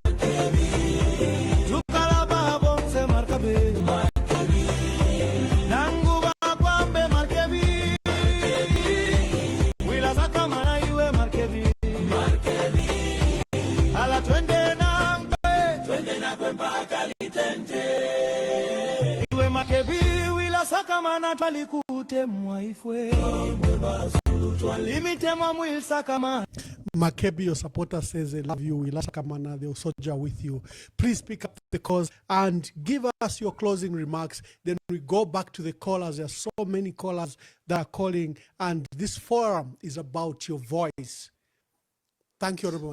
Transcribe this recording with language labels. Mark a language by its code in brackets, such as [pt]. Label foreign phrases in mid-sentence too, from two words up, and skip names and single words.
[bem] tukalaba bonse Makebi nanguba kwambe Makebi wila sakamana iwe Makebi ala twende nakwe mpaka litente iwe Makebi wila sakamana twalikute mwaifwe limitema mwil sakamana. [en] Makebi, your supporter says they love you. We love Sakamana. They'll soldier with you. Please pick up the calls and give us your closing remarks. Then we go back to the callers. There are so many callers that are calling, and this forum is about your voice. Thank you, Honorable.